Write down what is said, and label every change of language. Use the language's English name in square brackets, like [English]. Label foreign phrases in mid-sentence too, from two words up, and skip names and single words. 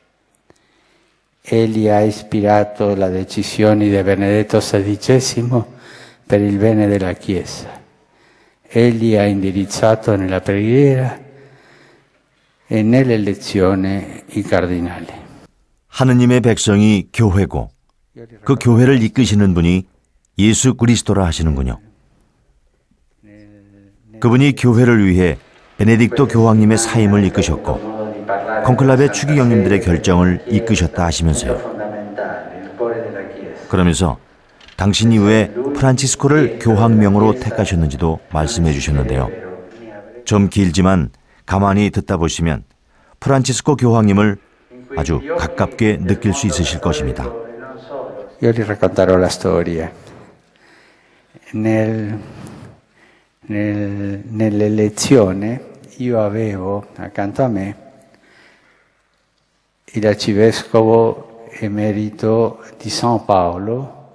[Italian] Egli ha ispirato le decisioni di Benedetto XVI per il bene della Chiesa. Egli ha indirizzato nella preghiera e nell'elezione i cardinali. [Korean] 하느님의 백성이 교회고 그 교회를 이끄시는 분이 예수 그리스도라 하시는군요. 그분이 교회를 위해 베네딕토 교황님의 사임을 이끄셨고 콘클라베 추기경님들의 결정을 이끄셨다 하시면서요. 그러면서 당신 이후에 프란치스코를 교황명으로 택하셨는지도 말씀해 주셨는데요. 좀 길지만 가만히 듣다 보시면 프란치스코 교황님을 아주 가깝게 느낄 수 있으실 것입니다. [Italian] Io vi racconterò la storia. Nell'elezione io avevo accanto a me il arcivescovo emerito di San Paolo.